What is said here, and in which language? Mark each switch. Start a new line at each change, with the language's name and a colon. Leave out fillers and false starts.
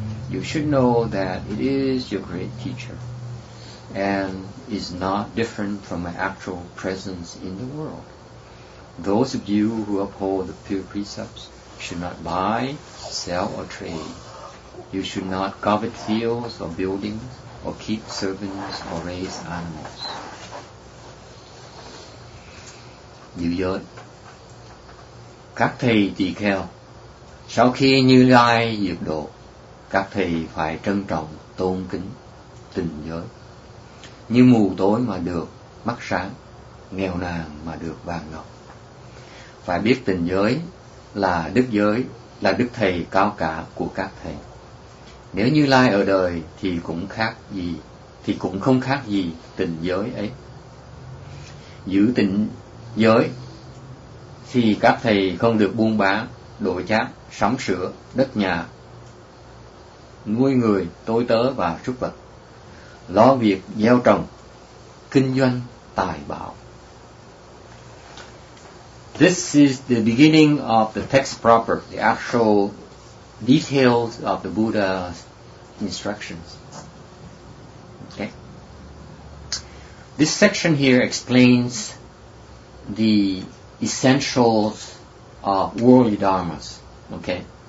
English: You should know that it is your great teacher, and is not different from an actual presence in the world. Those of you who uphold the pure precepts should not buy, sell, or trade. You should not covet fields or buildings, or keep servants or raise animals.
Vietnamese: Giữ giới. Các thầy tỳ kheo, sau khi Như Lai diệt độ, các thầy phải trân trọng, tôn kính tình giới. Như mù tối mà được mắt sáng, nghèo nàn mà được vàng ngọc. Phải biết tình giới, là đức thầy cao cả của các thầy. Nếu Như Lai ở đời thì cũng không khác gì tình giới ấy. Giữ tình giới thì các thầy không được buôn bán, đổi chác, sắm sửa, đất nhà, nuôi người, tôi tớ và súc vật, lo việc gieo trồng, kinh doanh, tài bảo.
English: This is the beginning of the text proper, the actual details of the Buddha's instructions. Okay. This section here explains the essentials of worldly dharmas. Okay.